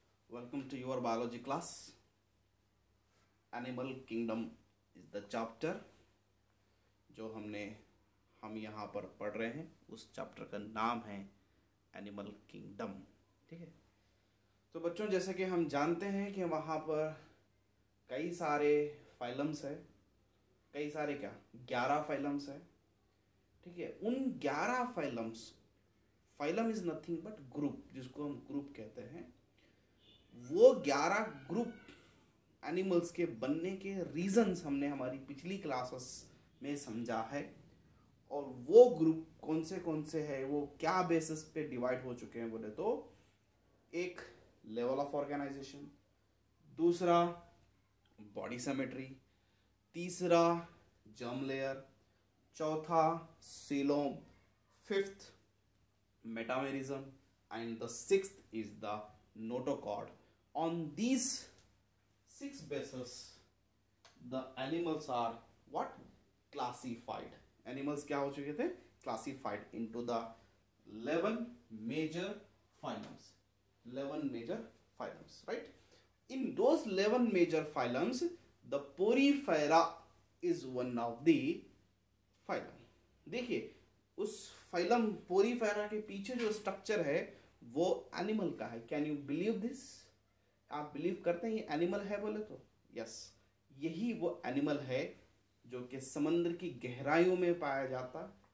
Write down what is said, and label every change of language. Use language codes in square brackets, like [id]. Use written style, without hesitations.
[en] Welcome to your biology class. Animal Kingdom is the chapter [hi] जो हम यहाँ पर पढ़ रहे हैं. उस चैप्टर का नाम है एनिमल किंगडम. ठीक है. तो बच्चों, जैसे कि हम जानते हैं कि वहाँ पर कई सारे फाइलम्स है. कई सारे क्या 11 फाइलम्स है. ठीक है. उन 11 phylums, [en] phylum is nothing but group, [hi] जिसको हम ग्रुप कहते हैं, वो 11 ग्रुप एनिमल्स के बनने के रीजंस हमने हमारी पिछली क्लासेस में समझा है. और वो ग्रुप कौन से है, वो क्या बेसिस पे डिवाइड हो चुके हैं बोले तो, एक लेवल ऑफ ऑर्गेनाइजेशन, दूसरा बॉडी सिमेट्री, तीसरा जर्म लेयर, चौथा coelom, fifth metamerism, [en] and the sixth is the notochord. On these 6 bases the animals are what? Classified. [hi] Animals क्या हो चुके थे? [en] Classified into the 11 major phylums. 11 major phylums, right? In those 11 major phylums, the Porifera is one of the phylum. [hi] देखिए, उस phylum Porifera के पीछे जो structure है वो एनिमल का है. [en] Can you believe this? [hi] आप बिलीव करते हैं ये एनिमल है बोले तो? यस, यही वो एनिमल है जो कि समुद्र की गहराइयों में पाया जाता.